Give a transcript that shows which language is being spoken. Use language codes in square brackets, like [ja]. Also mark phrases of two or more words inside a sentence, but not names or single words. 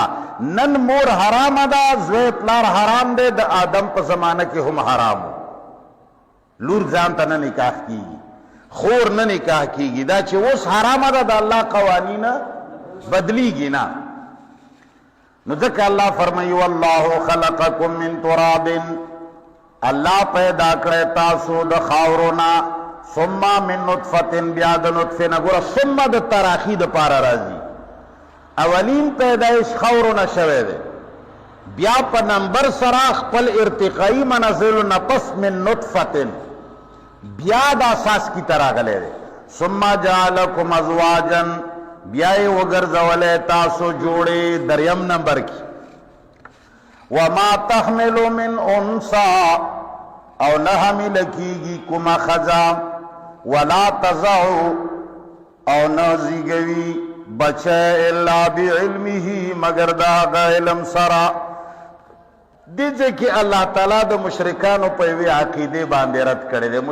[ps] نن مور حرام ده، زوی پلار حرام دی، د آدم په زمانه کې هم حرام. لور ځان ته نه نکاح کیږي، خور نه نکاح کیږي. دا چې اوس حرامه ده، د الله قوانین بدلیږي نه. نو ځکه الله فرمایي [ar] والله خلقکم من تراب، [ps] الله پیدا کړی تاسو د خاورو نه، [ar] ثم من نطفة، [ps] بیا د نطفې نه. ګوره ثم د تراخی د پاره راځي. اولین پیدایش خاورو نه شوی دی، بیا په نمبر سره خپل ارتقائی منزل نه پس [ar] من نطفة [ps] بیا د اساس کی طرح غلی دی. [ar] ثم جعلکم ازواجا، [ps] بیا یې وګرځولی تاسو جوړې دریم نمبر کی. [ar] وما تحمل من انثى، او نه حامل کیږي کومه ښځه، ولا تضع، او نه زیږوي بچه الا بعلمه، مگر د هغه علم سره. دې ځای کې الله تعالی د مشرکانو په یوې عقیدې باندې رد کړی دی.